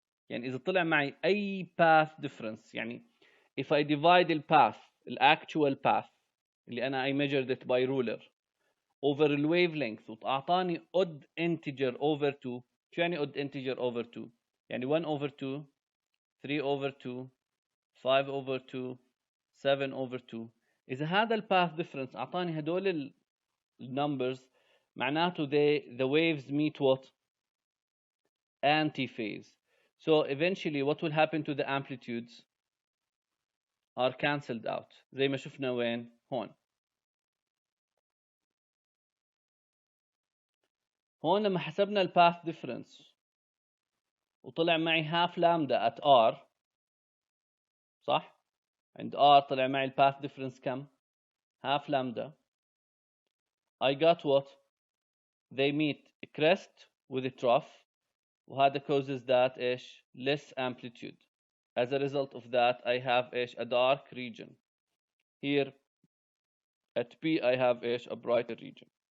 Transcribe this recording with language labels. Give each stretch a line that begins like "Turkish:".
Arabic: يعني إذا طلع معي أي
English: path difference يعني if I divide the path actual path
Arabic: اللي أنا
English: I measured it by ruler over the wavelength
Arabic: وأعطاني
English: odd integer over 2.
Arabic: شو يعني
English: odd integer over 2؟ يعني 1 over 2 3 over 2 5 over 2 7 over 2.
Arabic: إذا هذا الباث difference أعطاني هدول النمبرز معناته
English: the waves meet what? Anti-phase. So eventually what will happen to the amplitudes? Are cancelled out
Arabic: زي ما شفنا وين؟ هون. هون لما حسبنا الباث difference وطلع معي
English: half lambda at R
Arabic: صح؟ عند R طلع معي الباث difference كم؟
English: half lambda. I got what? They meet a crest with a trough وهذا causes that إيش less amplitude. As a result of that, I have إيش a dark region. Here at P, I have إيش a brighter region.